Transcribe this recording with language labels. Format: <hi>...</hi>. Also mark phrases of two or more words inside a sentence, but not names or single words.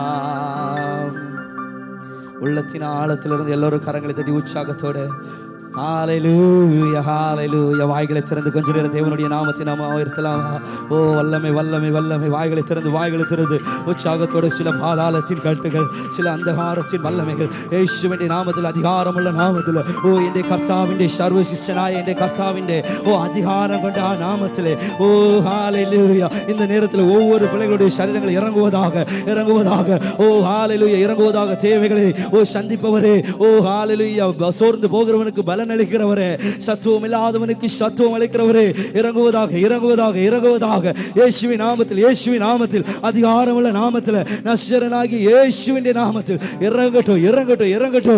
<ta>உள்ளத்தின் ஆழத்திலிருந்து எல்லோரும் கரங்களை தட்டி உற்சாகத்தோடு ஹல்லேலூயா ஹல்லேலூயா. வாய்களை திறந்து கொஞ்ச நேரம் தேவனுடைய நாமத்தை நாம உயர்த்தலாம். ஓ வல்லமை வல்லமை வல்லமை. வாய்களை திறந்து உற்சாகத்தோடு சில பாதாளத்தின் கட்டுகள், சில அந்தகாரத்தின் வல்லமைகள்</ta> <ml>യേശുവിന്റെ നാമത്തിൽ അധികാരമുള്ള നാമത്തിൽ ഓ എൻ്റെ കർത്താവിൻ്റെ സർവശിഷ്ടനായ എൻ്റെ കർത്താവിൻ്റെ ഓ അധികാരം കൊണ്ട് ആ നാമത്തിലെ ഓ ഹല്ലേലൂയ.</ml> <ta>இந்த நேரத்தில் ஒவ்வொரு பிள்ளைகளுடைய சரீரங்கள் இறங்குவதாக ஓ ஹல்லேலூயா இறங்குவதாக. தேவைகளை ஓ சந்திப்பவரே ஓ ஹல்லேலூயா. சோர்ந்து போகிறவனுக்கு பலன் அளிக்கிறவரே, சத்துவம் இல்லாதவனுக்கு சத்துவம் அளிக்கிறவரே, இறங்குவதாக இயேசுவின் நாமத்தில் அதிகாரமுள்ள நாமத்தில் நசரேயனாகிய இயேசுவின் நாமத்தில் இறங்கட்டும்.</ta>